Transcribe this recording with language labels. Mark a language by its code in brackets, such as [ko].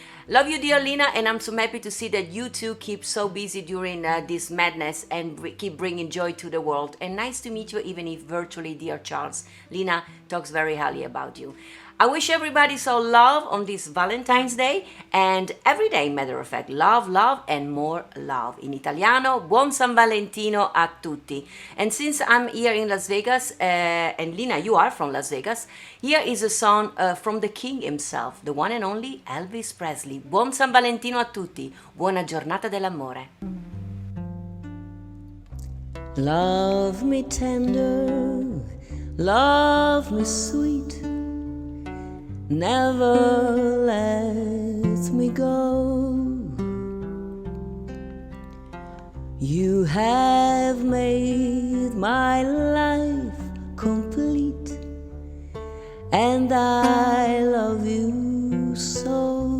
[en] Love you, dear Lina, and I'm so happy to see that you two keep so busy during this madness and keep bringing joy to the world. And nice to meet you, even if virtually, dear Charles. Lina talks very highly about you. I wish everybody so love on this Valentine's Day, and every day, matter of fact, love, love, and more love. [it] In Italiano, buon San Valentino a tutti. [en] And since I'm here in Las Vegas, and Lina, you are from Las Vegas, here is a song from the king himself, the one and only Elvis Presley. [it] Buon San Valentino a tutti. Buona giornata dell'amore. [en] Love me tender, love me sweet, never let me go. You have made my life complete, and I love you so.